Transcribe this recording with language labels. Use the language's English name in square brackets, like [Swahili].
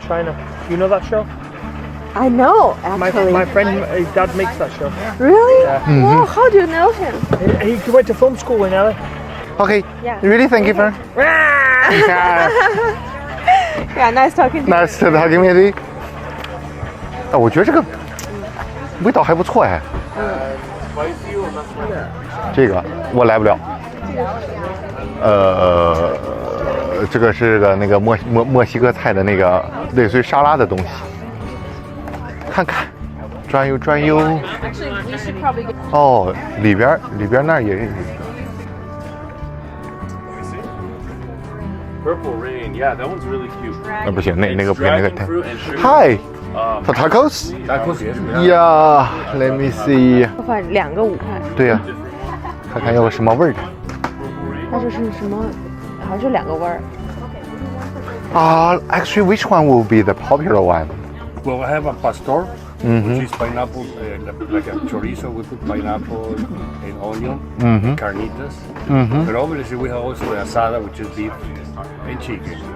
[English] in China. You know that show? I know. My Actually. friend, his dad makes that show. Really? Yeah. Wow. How do you know him? He went to film school in LA. Okay. Yeah. Really, thank you, friend. Yeah. Nice talking to you. Nice to talking with you. [Chinese] 我觉得这个味道还不错哎。这个我来不了。这个是个那个墨西哥菜的那个类似于沙拉的东西。看看，转悠转悠。哦，里边那儿也。 [English] Purple rain. Yeah, that one's really cute. [Chinese] 不行，那个不行，那个 [English] Dragon [Chinese] 太。 [English] fruit and sugar. Hi, for tacos? Tacos, yes. Yeah, let me see. [Chinese] 2个5块，对呀、看看要什么味儿的。它这是什么？好像是2个味儿。 [English] Actually, which one will be the popular one? Well, I have a pastor, Mm-hmm. which is pineapple, like a chorizo. We put pineapple and onion, Mm-hmm. carnitas. But obviously, we have also the asada, which is beef and chicken.